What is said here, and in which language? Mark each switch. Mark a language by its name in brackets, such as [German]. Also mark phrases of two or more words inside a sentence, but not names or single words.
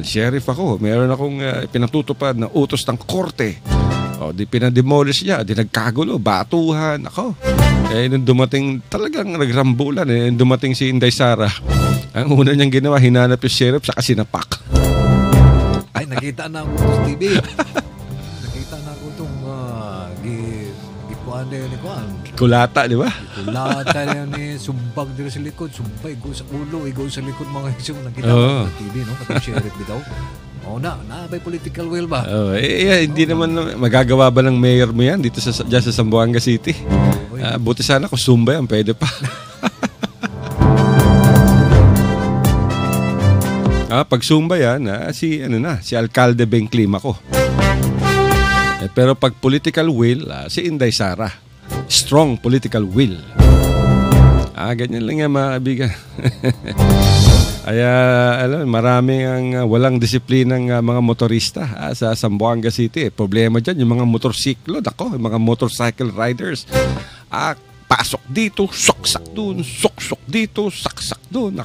[Filipino] Sheriff ako, meron akong pinatutupad na utos ng korte. Di pinademolish niya, di nagkagulo, batuhan. Ako. Nung dumating, talagang nagrambulan. Nung dumating si Inday Sara, ang una niyang ginawa, hinanap yung sheriff, saka sinapak. Ay, nakita na ako sa TV. Nakita na ako itong gikuan na yun ni Kuan. Kulata, di ba? Kulata na yun sumbag dito sa likod. [Cebuano] Sumbag, igo sa ulo, igo sa likod [Filipino] mga isyung nakita ko sa TV, no? [Cebuano] Katong sheriff bitaw. May [English] political will [Cebuano] ba? [Filipino] Hindi naman magagawa ba ng mayor mo yan dito dyan sa Zamboanga City? Buti sana kung Zumba yan, pwede pa. Pag Zumba yan, si Alcalde Beng Climaco. Pero pag [English] political will, [Filipino] si Inday Sara. [English] Strong political will. [Filipino] Ganyan lang yan mga kaibigan. Kaya marami ang walang disiplinang mga motorista sa Zamboanga City. Problema dyan, yung mga motorsiklo, yung mga [English] motorcycle riders. [Filipino] Pasok dito, soksak dun, soksok dito, saksak dun.